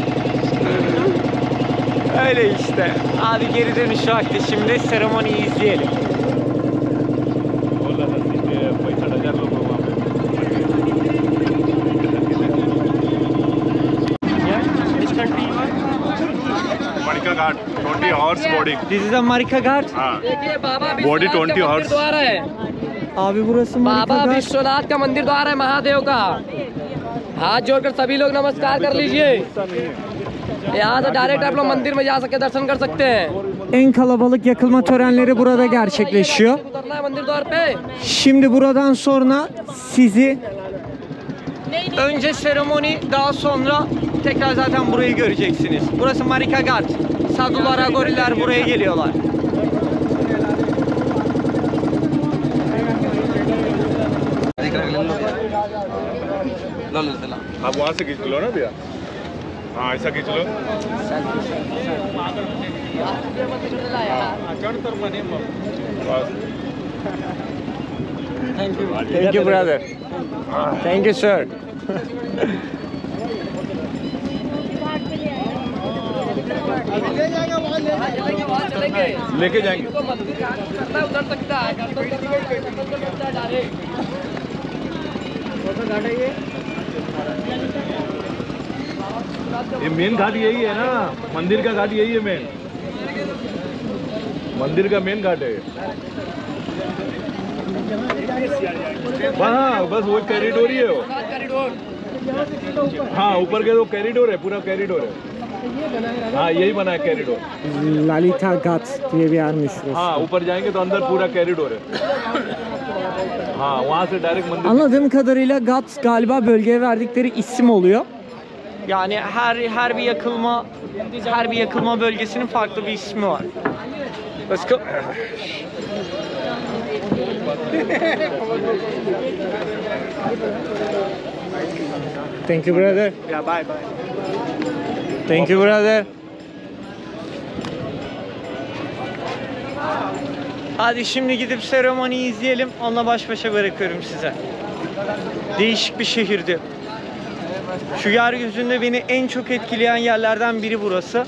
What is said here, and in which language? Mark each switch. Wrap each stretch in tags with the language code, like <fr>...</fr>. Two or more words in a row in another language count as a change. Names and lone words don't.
<tr>Öyle işte. Abi geri dönüş vakti, şimdi seremoniyi izleyelim.</tr> <en>Marika Ghat, 20 horse boarding. This is a Marika Ghat.</en> <hi>हाँ. देखिए बाबा Body विश्वनाथ 20 का मंदिर horse. द्वार है।</hi> <tr>Abi burası Marika बाबा Ghat.</tr> <hi>विश्वनाथ का मंदिर द्वार है महादेव का। हाथ जोड़कर सभी लोग नमस्कार कर लीजिए। यहाँ से डायरेक्ट आप लोग मंदिर में जा सकते, दर्शन कर सकते हैं।</hi> <tr>En kalabalık yakılma törenleri burada gerçekleşiyor.</tr> <hi>उतरना है मंदिर द्वार पे।</hi> <tr>Şimdi buradan sonra sizi önce seremoni, daha sonra tekrar zaten burayı göreceksiniz. Burası Marika Ghat. Sadular, agoriler buraya geliyorlar.</tr> <hi>आप वहाँ से खींच लो ना भैया. हाँ ऐसा खींच लो.</hi> <en>Thank you brother. Thank you sir.</en> <hi>चलेंगे। लेके जाएंगे. तो मंदिर कहाँ करना है, उधर सकता है। दर्शन करना है डायरेक्ट। ये मेन घाट यही है ना, मंदिर का घाट यही है मेन. मंदिर का मेन घाट है. हाँ बस वो कॉरिडोर ही है वो. हाँ ऊपर के तो कॉरिडोर है, पूरा कॉरिडोर है. हाँ यही बना है कॉरिडोर.</hi> <tr>Lalita Ghat diye bir yermiş burası.</tr> <hi>हाँ ऊपर जाएंगे तो अंदर पूरा कॉरिडोर है. हाँ वहाँ से डायरेक्ट मंदिर.</hi> <tr>Anladığım kadarıyla Ghat galiba bölgeye verdikleri isim oluyor. Yani her bir yakılma bölgesinin farklı bir ismi var.</tr> <en>Let's go. Thank you brother. Yeah, bye. Thank you brother.</en> <tr>Hadi şimdi gidip seremoniyi izleyelim. Onunla baş başa bırakıyorum size. Değişik bir şehirdi. Şu yeryüzünde beni en çok etkileyen yerlerden biri burası.</tr>